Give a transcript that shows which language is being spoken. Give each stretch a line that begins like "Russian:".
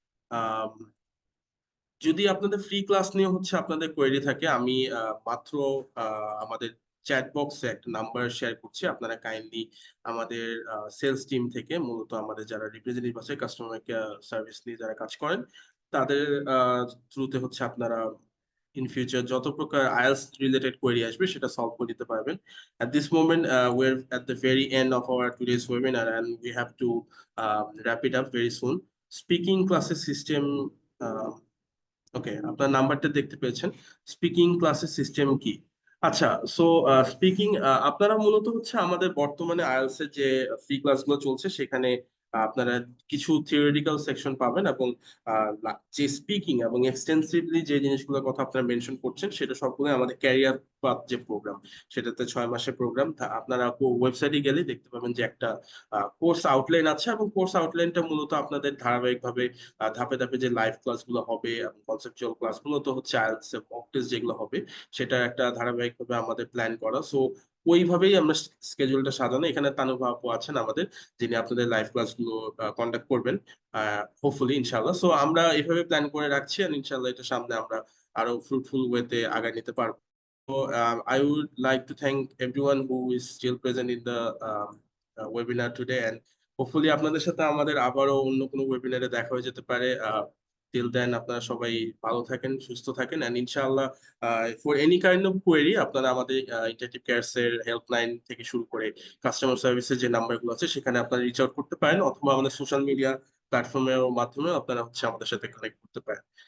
Bangla: আহ যদি আপনাদের free class নিয়ে হচ্ছে আপনাদের কোয়েরি থাকে, আমি মাত্র আমাদের চ্যাট বক্সে একটা নাম্বার শেয়ার করছি। আপনারা কাইন্ডলি আমাদের সেলস টিম থেকে, মূলত আমাদের যারা রিপ্রেজেন্টেটিভ আছে, কাস্টমার সার্ভিস নিয়ে যারা কাজ করেন, তাদের থ্রুতে হচ্ছে আপনারা ইন ফিউচার যত প্রকার আইএলস রিলেটেড কোয়েরি আসবে সেটা সলভ করে দিতে পারবেন।
English: At this moment, we're at the very end of our today's webinar and we have to wrap it up very soon. Speaking classes system,
Bangla: ওকে, আপনার নাম্বারটা দেখতে পেয়েছেন। স্পিকিং ক্লাসের সিস্টেম কি? আচ্ছা, সো স্পিকিং, আপনারা মূলত হচ্ছে আমাদের বর্তমানে আইএলটিএস এর যে ফ্রি ক্লাসগুলো চলছে সেখানে আপনারা কিছু থিওরিটিক্যাল সেকশন পাবেন, এবং যে স্পিকিং এবং এক্সটেন্সিভলি যে জিনিসগুলোর কথা আপনারা মেনশন করছেন সেটা সবগুলো আমাদের ক্যারিয়ার পাথ যে প্রোগ্রাম, সেটাতে 6 মাসের প্রোগ্রাম। আপনারা ওয়েবসাইটে গেলে দেখতে পাবেন যে একটা কোর্স আউটলাইন আছে, এবং কোর্স আউটলাইনটা মূলত আপনাদের ধারাবাহিকভাবে ধাপে ধাপে যে লাইভ ক্লাসগুলো হবে এবং কনসেপচুয়াল ক্লাসগুলো তো হচ্ছে আইএলটিএস এর মক টেস্ট যেগুলো হবে, সেটা একটা ধারাবাহিকভাবে আমাদের প্ল্যান করা। সো ওইভাবেই আমরা স্কেজুলটা সাজানো। এখানে তানুভা আপু আছেন আমাদের, যিনি আপনাদের লাইভ ক্লাসগুলো কন্ডাক্ট করবেন হোপফুলি ইনশাআল্লাহ। সো আমরা এইভাবে প্ল্যান করে রাখছি, আর ইনশাআল্লাহ এটা সামনে আমরা আরো ফ্রুটফুল ওয়েতে আগায় নিতে পারবো।
English: So I would like to thank everyone who is still present in the webinar today, and hopefully
Bangla: আপনাদের সাথে আমাদের আবারও অন্য কোনো ওয়েবিনারে দেখা হয়ে যেতে পারে
English: till then
Bangla: আপনারা সবাই ভালো থাকেন, সুস্থ থাকেন, এন্ড ইনশাআল্লাহ
English: for any kind of query
Bangla: আপনারা আমাদের ইন্টারেক্টিভ কেয়ারস এর হেল্পলাইন থেকে শুরু করে কাস্টমার সার্ভিসের যে নাম্বারগুলো আছে সেখানে আপনারা রিচ আউট করতে পারেন, অথবা আমাদের সোশ্যাল মিডিয়া প্ল্যাটফর্মের মাধ্যমে আপনারা আমাদের সাথে কানেক্ট করতে পারেন।